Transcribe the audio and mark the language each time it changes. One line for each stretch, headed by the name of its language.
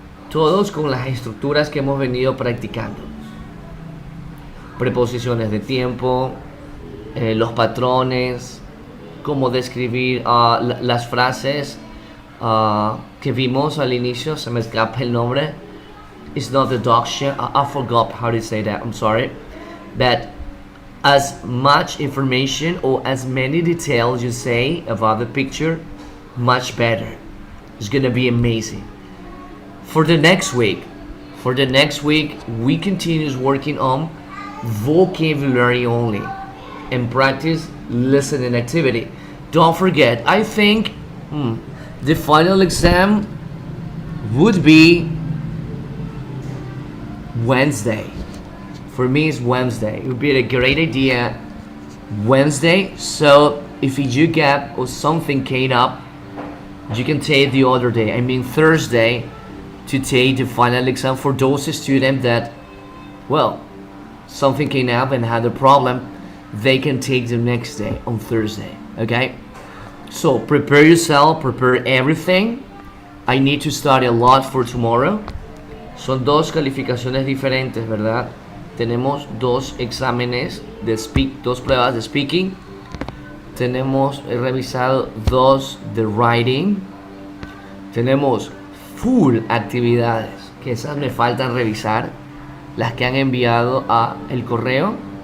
Spanish: Todos con las estructuras que hemos venido practicando. Preposiciones de tiempo, los patrones, cómo describir las frases que vimos al inicio. Se me escapa el nombre.
English: It's not the dog shit. I forgot how to say that. I'm sorry. That as much information or as many details you say about the picture, much better. It's gonna be amazing. For the next week, we continue working on vocabulary only and practice listening activity. Don't forget, I think the final exam would be Wednesday. For me, it's Wednesday. It would be a great idea Wednesday. So if you get or something came up, you can take the other day. I mean Thursday, to take the final exam for those students that, well, something came up and had a problem. They can take the next day on Thursday. Okay. So prepare yourself. Prepare everything. I need to study a lot for tomorrow.
Spanish: Son dos calificaciones diferentes, ¿verdad? Tenemos dos exámenes de dos pruebas de speaking. He revisado dos de writing. Tenemos full actividades, que esas me faltan revisar, las que han enviado a el correo.